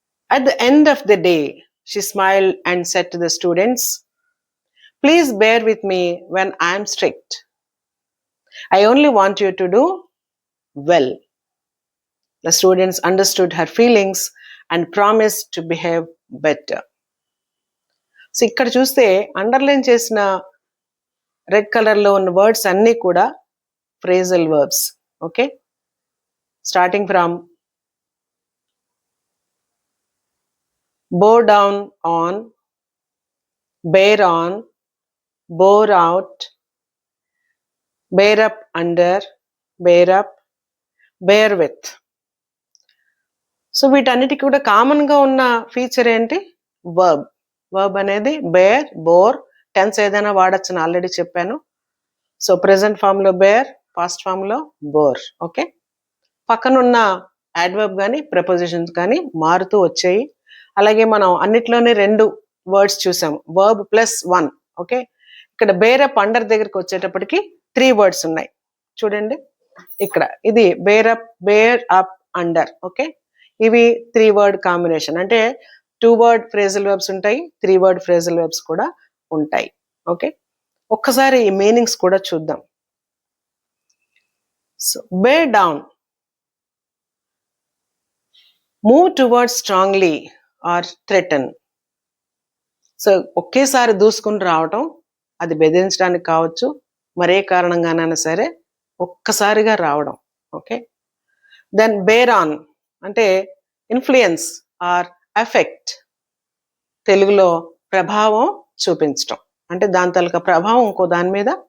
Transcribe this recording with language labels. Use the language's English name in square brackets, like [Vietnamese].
[English] At the end of the day, she smiled and said to the students, "Please bear with me when I am strict. I only want you to do well." The students understood her feelings and promised to behave better. [Telugu] So ఇక్కడ చూస్తే underline చేసిన red కలర్లో ఉన్న words అన్నీ కూడా phrasal verbs. [English] Okay, starting from bow down on, bear on, bore out, bear up under, bear up, bear with. [Telugu] So వీటన్నిటికీ కూడా కామన్గా ఉన్న ఫీచర్ ఏంటి? వర్బ్. వర్బ్ అనేది బేర్, బోర్, టెన్స్ ఏదైనా వాడచ్చని ఆల్రెడీ చెప్పాను. సో ప్రెజెంట్ ఫామ్లో బేర్, పాస్ట్ ఫామ్లో బోర్. ఓకే, పక్కనున్న యాడ్వర్బ్ కానీ ప్రెపోజిషన్స్ కానీ మారుతూ వచ్చాయి. అలాగే మనం అన్నిట్లోనే 2 వర్డ్స్ చూసాం, వర్బ్ ప్లస్ 1. ఓకే, ఇక్కడ బేర్ అప్ అండర్ దగ్గరికి వచ్చేటప్పటికి 3 వర్డ్స్ ఉన్నాయి. చూడండి ఇక్కడ, ఇది bear up, bear up, under. Okay, ఇవి 3 వర్డ్ కాంబినేషన్. అంటే 2 వర్డ్ ఫ్రేజల్ వర్బ్స్ ఉంటాయి, 3 వర్డ్ ఫ్రేజల్ వర్బ్స్ కూడా ఉంటాయి. ఓకే, ఒక్కసారి ఈ మీనింగ్స్ కూడా చూద్దాం. [English] So bear down, move towards strongly or threaten. [Telugu] So ఒకేసారి దూసుకుని రావటం, అది బెదిరించడానికి కావచ్చు, మరే కారణంగానైనా సరే ఒక్కసారిగా రావడం. ఓకే, దెన్ బేర్ ఆన్ అంటే ఇన్ఫ్లుయెన్స్ ఆర్ ఎఫెక్ట్, తెలుగులో ప్రభావం చూపించటం. అంటే దాని తాలూకా ప్రభావం ఇంకో దాని మీద